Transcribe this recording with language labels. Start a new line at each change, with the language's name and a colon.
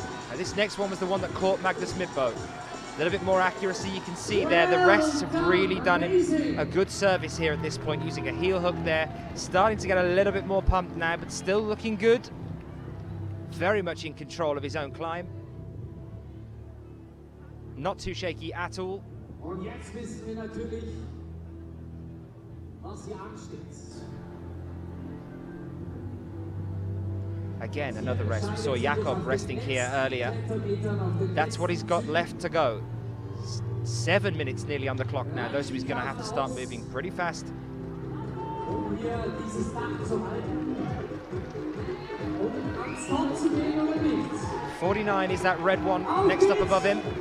English: And this next one was the one that caught Magnus Midbo. A little bit more accuracy, you can see there. The rests have really done him a good service here at this point, using a heel hook there. Starting to get a little bit more pumped now, but still looking good. Very much in control of his own climb. Not too shaky at all.
German: Und jetzt wissen wir natürlich, was hier ansteht.
English: Again, another rest. We saw Jakob resting here earlier. That's what he's got left to go. 7 minutes nearly on the clock now. Those he's going to have to start moving pretty fast.
German: Um hier dieses Dach zu halten. Und ans Top zu gehen oder nicht.
English: 49 is that red one next up above him.